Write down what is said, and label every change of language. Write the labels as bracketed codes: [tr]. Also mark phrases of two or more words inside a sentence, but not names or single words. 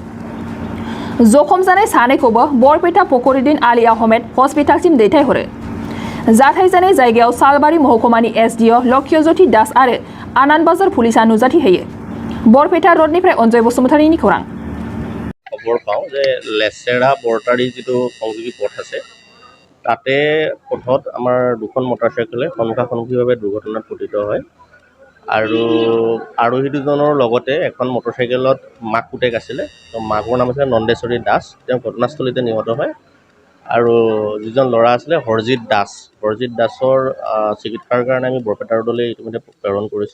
[brx] जखम जानाय सानैखौबो बरपेटा फखरुद्दीन आली आहमेद हस्पिटालसिम दैथायहरो। जाथाय जानाय जायगायाव सालबारि महकुमानि SDO लक्ष्यज्योति दास आरो आनन्द बाजार पुलिसा नुजाथि होयो। बरपेटा रोडनिफ्राय अनजय बसुमतारीनि खौरां। [as] खबर पाওঁ যে লেচেৰা বৰতাৰী যিটো সংযোগী পথ আছে তাতে পথত আমাৰ দুখন মটৰচাইকেলে সন্মুখাসন্মুখীভাৱে দুৰ্ঘটনাত পতিত হয় আৰু আৰোহী দুজনৰ লগতে এখন মটৰচাইকেলত মাক পুতেক আছিলে। মাকৰ নাম আছিলে নন্দেশ্বৰী দাস, তেওঁ ঘটনাস্থলীতে নিহত হয় আৰু যিজন ল'ৰা আছিলে হৰজিত দাসৰ চিকিৎসাৰ কাৰণে আমি বৰপেটা ৰোডলৈ ইতিমধ্যে প্ৰেৰণ কৰিছোঁ।